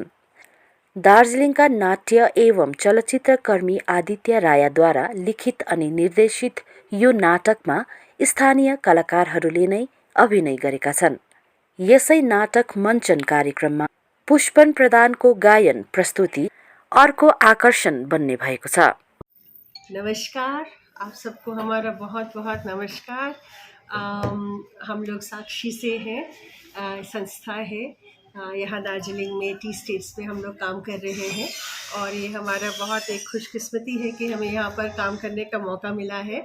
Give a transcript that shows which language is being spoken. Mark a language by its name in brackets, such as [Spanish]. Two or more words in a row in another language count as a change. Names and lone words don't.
[Nepali] दार्जिलिङका नाट्य एवं चलचित्र कर्मी आदित्य रायद्वारा लिखित अनि निर्देशित यो नाटकमा स्थानीय कलाकारहरूले नै अभिनय गरेका छन्। यसै नाटक मञ्चन कार्यक्रममा पुष्पन प्रधानको गायन प्रस्तुति अर्को आकर्षण बन्ने भएको छ। [Hindi] नमस्कार, आप सबको हमारा बहुत बहुत नमस्कार। हम लोग साक्षी से हैं, संस्था है यहाँ दार्जिलिंग में [English] tea estates [Hindi] में हम लोग काम कर रहे हैं और ये हमारा बहुत एक खुशकिस्मती है कि हमें यहाँ पर काम करने का मौका मिला है।